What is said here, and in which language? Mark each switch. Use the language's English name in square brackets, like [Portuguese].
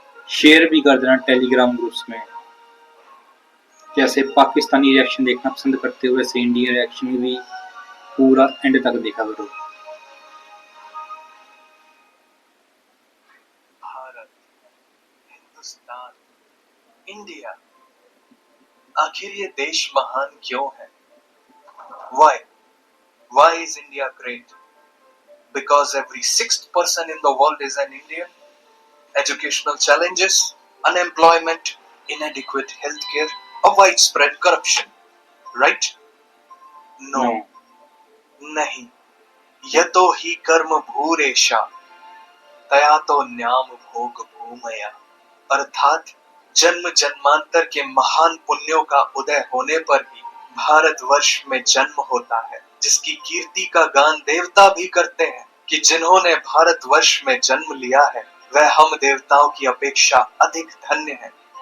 [Hindi] Share भी कर देना टेलीग्राम ग्रुप्स में। जैसे पाकिस्तानी रिएक्शन देखना पसंद करते हो वैसे इंडियन रिएक्शन भी पूरा एंड तक देखा करो। भारत, हिंदुस्तान, इंडिया, आखिर ये देश महान क्यों है? [English] Why is India great? Because every sixth person in the world is an Indian. Educational challenges, unemployment, inadequate healthcare, or widespread corruption. Right? No. [Hindi] नहीं. [Sanskrit] यतो हि कर्म भूरेशा तया तो न्याम भोग भूमया। [Hindi] अर्थात जन्म जन्मांतर के महान पुण्यों का उदय होने पर ही भारतवर्ष में जन्म होता है, जिसकी कीर्ति का गान देवता भी करते हैं कि जिन्होंने भारतवर्ष में जन्म लिया है वह हम देवताओं की अपेक्षा अधिक धन्य है।